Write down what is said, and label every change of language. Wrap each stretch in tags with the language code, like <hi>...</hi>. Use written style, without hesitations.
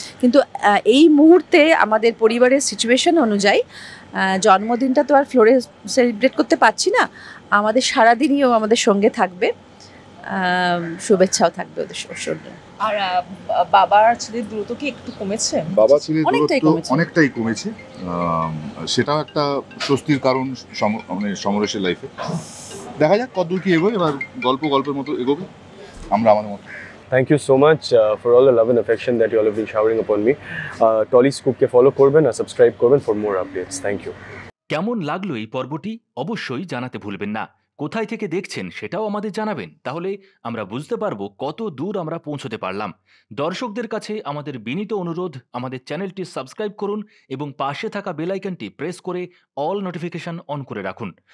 <bn>কিন্তু এই মুহূর্তে আমাদের পরিবারের সিচুয়েশন অনুযায়ী জন্মদিনটা তো আর ফ্লোরে সেলিব্রেট করতে পারছি না, আমাদের সারাদিনই ও আমাদের সঙ্গে থাকবে, শুভেচ্ছাও থাকবে ওদের সঙ্গে। আর বাবার ছেলের দূরত্ব কি একটু কমেছে? বাবা ছেলের অনেকটাই দূরত্ব কমেছে। অনেকটাই কমেছে। সেটাও একটা স্বস্তির কারণ মানে সমরেশের লাইফে। দেখা যাক কতদূর কি এগোয়, এবার গল্পের মতো এগোবে, আমরা আমাদের মতো।</bn> <en>Thank you so much for all the love and affection that you all have been showering upon me. Tolly Scoop ke follow korben আর subscribe korben for more updates. Thank you.</en> <bn>কেমন লাগলো এই পর্বটি অবশ্যই জানাতে ভুলবেন না। কোথায় থেকে দেখছেন সেটাও আমাদের জানাবেন, তাহলে আমরা বুঝতে পারবো কত দূর আমরা পৌঁছতে পারলাম। দর্শকদের কাছে আমাদের বিনীত অনুরোধ, আমাদের চ্যানেলটি সাবস্ক্রাইব করুন এবং পাশে থাকা বেল আইকনটি প্রেস করে অল নোটিফিকেশন অন করে রাখুন।</bn>